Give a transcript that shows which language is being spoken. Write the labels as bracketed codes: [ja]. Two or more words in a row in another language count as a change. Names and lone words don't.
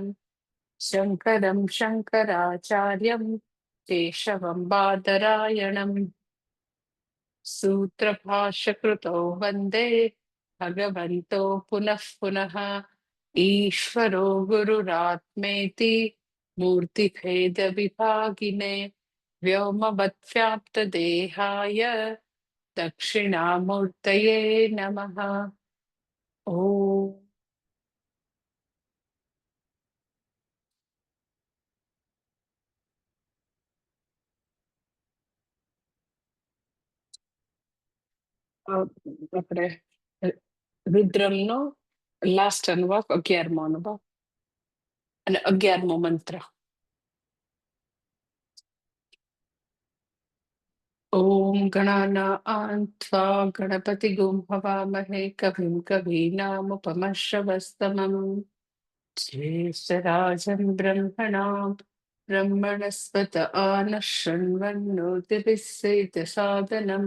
[sa] शङ्करं शङ्कराचार्यं केशवं बादरायणं सूत्रभाष्यकृतौ वन्दे भगवन्तो पुनः पुनः। ईश्वरो गुरुरात्मेति मूर्तिभेदविभागिने व्योमवद्व्याप्तदेहाय दक्षिणामूर्तये नमः। [gu] ॐ આપણે રુદ્રમનો લાસ્ટ અનુવાક 11મો અનુવાક અને 11મો મંત્ર. [sa] ॐ गणानां त्वा गणपतिगुं हवामहे कविं कवीनामुपमश्रवस्तमम् ज्येष्ठराजं ब्रह्मणां ब्रह्मणस्पत आनः शृण्वन्नोतिभिस्सेदसादनम्।